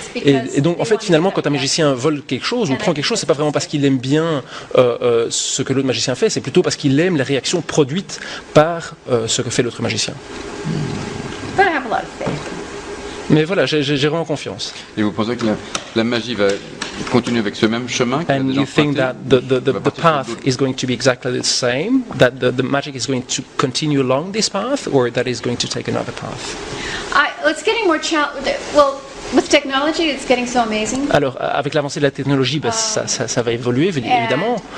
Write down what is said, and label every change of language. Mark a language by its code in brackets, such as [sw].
[fr] Et donc en fait finalement quand un magicien vole quelque chose ou prend quelque chose, c'est pas vraiment parce qu'il aime bien ce que l'autre magicien fait, c'est plutôt parce qu'il aime les réactions produites par ce que fait l'autre magicien. Mais voilà, j'ai vraiment confiance. Et vous pensez que la magie va continuer avec ce même chemin? [en] And you think that the path is going to be exactly the same? That the magic is going to continue along this path, or that is going to take another path? It's getting more challenging. Well, with technology, it's getting so amazing. [fr] Alors, avec l'avancée de la technologie, ça va évoluer évidemment.